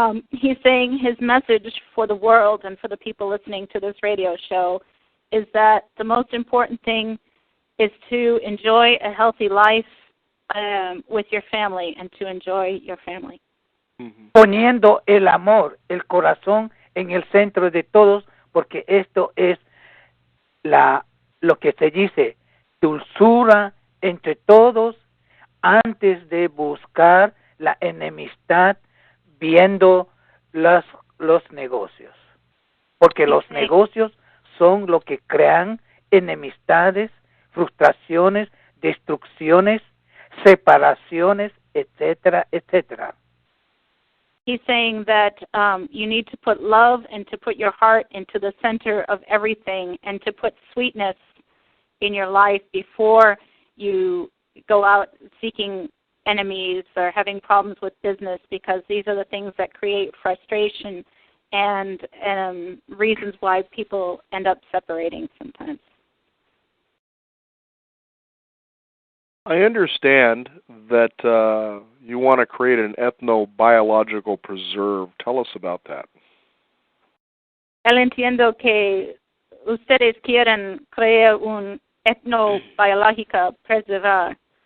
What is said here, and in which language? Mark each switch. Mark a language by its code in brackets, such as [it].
[en] He's saying his message for the world and for the people listening to this radio show is that the most important thing is to enjoy a healthy life with your family and to enjoy your family. [es] Poniendo el amor, el corazón en el centro de todos, porque esto es lo que se dice, dulzura entre todos antes de buscar la enemistad viendo los negocios. Porque los negocios son lo que crean enemistades, frustraciones, destrucciones, separaciones, etcétera, etcétera. [en] He's saying that you need to put love and to put your heart into the center of everything and to put sweetness in your life before you go out seeking enemies or having problems with business, because these are the things that create frustration and reasons why people end up separating sometimes. I understand that you want to create an ethnobiological preserve. Tell us about that. [es] Él entiendo que ustedes quieren crear un etnobiológica preservar.